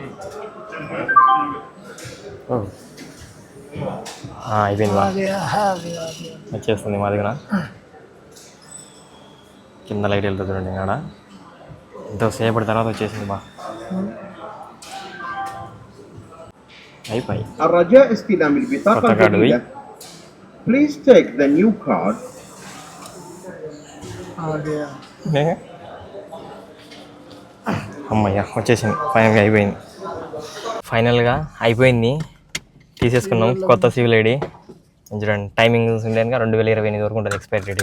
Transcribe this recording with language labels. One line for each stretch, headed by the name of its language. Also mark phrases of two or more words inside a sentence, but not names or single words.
Telugu: అయిపోయింది, వచ్చేస్తుంది మా దగ్గర. కింద లైట్ వెళ్తుంది చూడండి ఇక్కడ, ఎంతోసేపటి తర్వాత వచ్చేసింది బా. అయిపోయి
Arabic: الرجاء استلام البطاقة الجديدة.
English: Please take the new card.
Telugu: అమ్మయ్య వచ్చేసింది, ఫైనల్గా అయిపోయింది. తీసేసుకున్నాం కొత్త
English: civil ID.
Telugu: చూడండి టైమింగ్స్ ఉండే 2028 వరకు ఉంటుంది
English: expiry date.